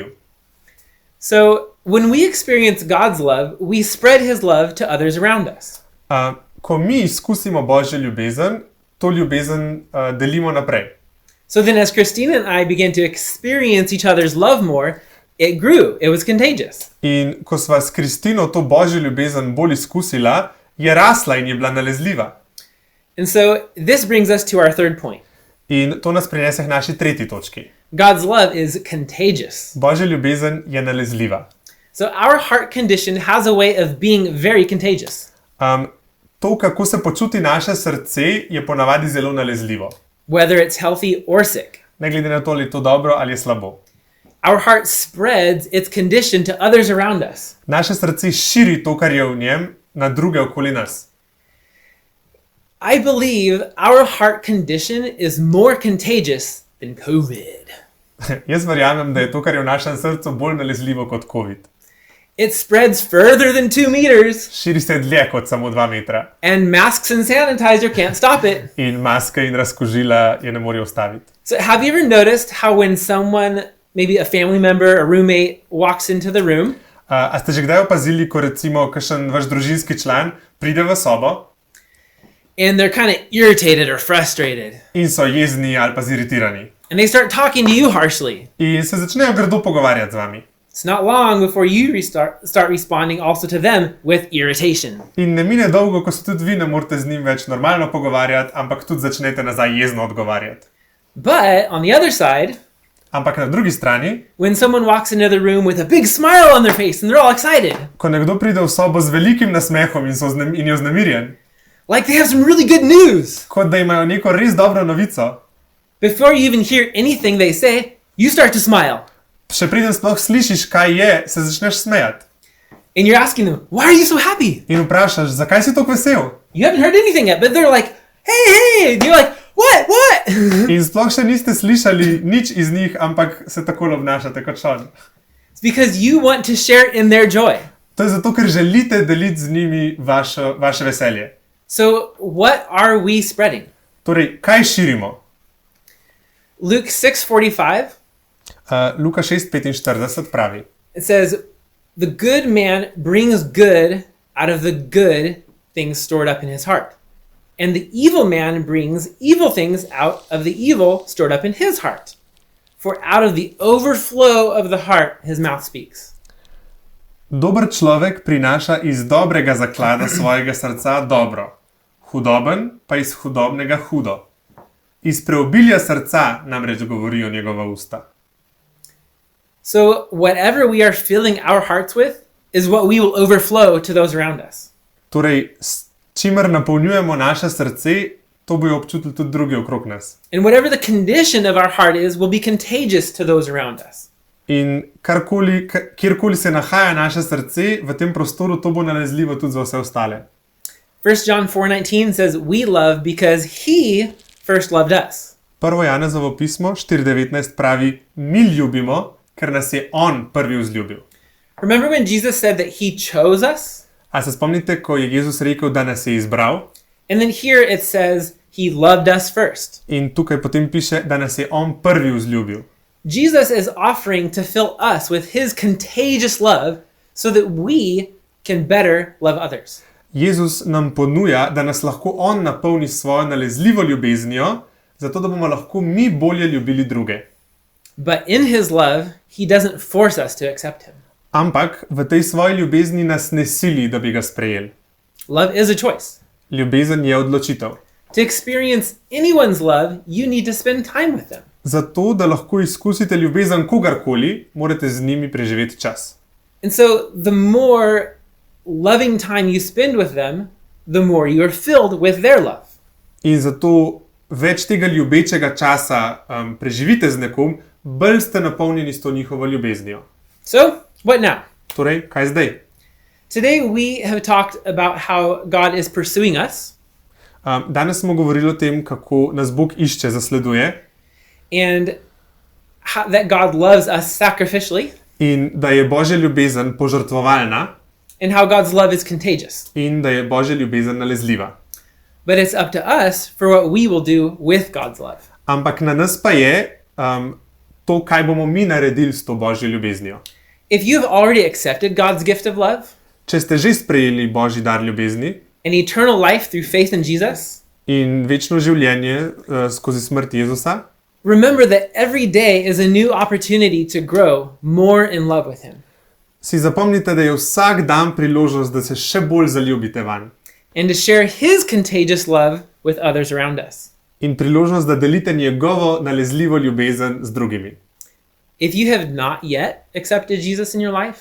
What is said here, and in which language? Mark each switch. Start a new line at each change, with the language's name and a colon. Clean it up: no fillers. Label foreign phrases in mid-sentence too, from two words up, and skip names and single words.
English: So when we experience God's love, we spread his love to others around us.
Slovenian: Ko mi izkusimo Božjo ljubezen, to ljubezen delimo naprej.
English: So then as Christina and I began to experience each other's love more, it grew. It was contagious.
Slovenian: In ko sva s Kristino to Božjo ljubezen bolj izkusila, je rasla in je bila nalezljiva.
English: And so this brings us to our third point.
Slovenian: In to nas prinese k naši tretji točki.
English: God's love is contagious.
Slovenian: Božja ljubezen je nalezljiva.
English: So our heart condition has a way of being very contagious.
Slovenian: To, kako se počuti naše srce, je ponavadi zelo nalezljivo.
English: Whether it's healthy or sick.
Slovenian: Ne glede na to, ali je to dobro ali je slabo.
English: Our heart spreads its condition to others around us.
Slovenian: Naše srce širi to, kar je v njem, na druge okoli nas.
English: I believe our heart condition is more contagious than COVID.
Slovenian: Jaz verjamem, da je to, kar je v našem srcu, bolj nalezljivo kot COVID.
English: It spreads further than 2 meters.
Slovenian: Širi se dlje kot samo 2 metra.
English: And masks and sanitizer can't stop it.
Slovenian: In maske in razkužila je ne morejo ustaviti.
English: So have you ever noticed how when someone, maybe a family member, a roommate, walks into the room,
Slovenian: A ste že kdaj opazili, ko recimo kakšen vaš družinski član pride v sobo
English: and they're kind of irritated or frustrated,
Slovenian: in so jezni ali pa ziritirani.
English: and they start talking to you harshly?
Slovenian: In se začnejo grdo pogovarjati z vami.
English: It's not long before you start responding also to them with irritation.
Slovenian: In ne mine dolgo, ko se tudi vi ne morete z njim več normalno pogovarjati, ampak tudi začnete nazaj jezno odgovarjati.
English: But on the other side,
Slovenian: Ampak na drugi strani,
English: when someone walks into the room with a big smile on their face and they're all excited,
Slovenian: ko nekdo pride v sobo z velikim nasmehom in je vznemirjen,
English: like they have some really good news,
Slovenian: kot da imajo neko res dobro novico,
English: before you even hear anything they say, you start to smile.
Slovenian: še preden sploh slišiš, kaj je, se začneš smejati.
English: And you're asking them, why are you so happy?
Slovenian: In vprašaš, zakaj si tako vesel?
English: You haven't heard anything yet, but they're like, hey! And you're like, what?
Slovenian: In sploh še niste slišali nič iz njih, ampak se tako obnašate kot šon.
English: It's because you want to share in their joy.
Slovenian: To je zato, ker želite deliti z njimi vaše veselje.
English: So what are we spreading?
Slovenian: Torej, kaj širimo?
English: Luke 6:45,
Slovenian: Luka 6:45 pravi.
English: it says, the good man brings good out of the good things stored up in his heart. And the evil man brings evil things out of the evil stored up in his heart. For out of the overflow of the heart, his mouth speaks.
Slovenian: Dober človek prinaša iz dobrega zaklada svojega srca dobro, hudoben pa iz hudobnega hudo. Iz preobilja srca namreč govorijo njegova usta.
English: So whatever we are filling our hearts with is what we will overflow to those around us.
Slovenian: Torej, s čimer napolnjujemo naše srce, to bojo občutili tudi drugi okrog nas.
English: And whatever the condition of our heart is will be contagious to those around us.
Slovenian: In kjerkoli se nahaja naše srce, v tem prostoru to bo nalezljivo tudi za vse ostale.
English: 1 John 4:19 says, we love because he first loved us.
Slovenian: 1. Janezovo pismo 4:19 pravi, mi ljubimo, ker nas je on prvi vzljubil.
English: Remember when Jesus said that he chose us?
Slovenian: A se spomnite, ko je Jezus rekel, da nas je izbral?
English: And then here it says he loved us first.
Slovenian: In tukaj potem piše, da nas je on prvi vzljubil.
English: Jesus is offering to fill us with his contagious love so that we can better love others.
Slovenian: Jezus nam ponuja, da nas lahko on napolni s svojo nalezljivo ljubeznijo, zato da bomo lahko mi bolje ljubili druge.
English: But in his love, he doesn't force us to accept him.
Slovenian: Ampak v tej svoji ljubezni nas ne sili, da bi ga sprejeli.
English: Love is a choice.
Slovenian: Ljubezen je odločitev.
English: To experience anyone's love, you need to spend time with them.
Slovenian: Zato, da lahko izkusite ljubezen kogarkoli, morate z njimi preživeti čas.
English: And so the more loving time you spend with them, the more you are filled with their love.
Slovenian: In zato več tega ljubečega časa preživite z nekom, bolj ste napolnjeni s to njihovo ljubeznijo.
English: So, what now?
Slovenian: Torej, kaj zdaj?
English: Today we have talked about how God is pursuing us
Slovenian: Danes smo govorili o tem, kako nas Bog išče, zasleduje
English: and that God loves us sacrificially
Slovenian: in da je Božja ljubezen požrtvovalna
English: and how God's love is contagious.
Slovenian: in da je Božja ljubezen nalezljiva.
English: But it's up to us for what we will do with God's love.
Slovenian: Ampak na nas pa je to, kaj bomo mi naredili s to Božjo ljubeznijo.
English: If you have already accepted God's gift of love,
Slovenian: Če ste že sprejeli Božji dar ljubezni
English: an eternal life through faith in Jesus,
Slovenian: in večno življenje skozi smrt Jezusa,
English: remember that every day is a new opportunity to grow more in love with Him
Slovenian: si zapomnite, da je vsak dan priložnost, da se še bolj zaljubite vanj.
English: and to share His contagious love with others around us.
Slovenian: In priložnost, da delite njegovo nalezljivo ljubezen z drugimi.
English: If you have not yet accepted Jesus in your life,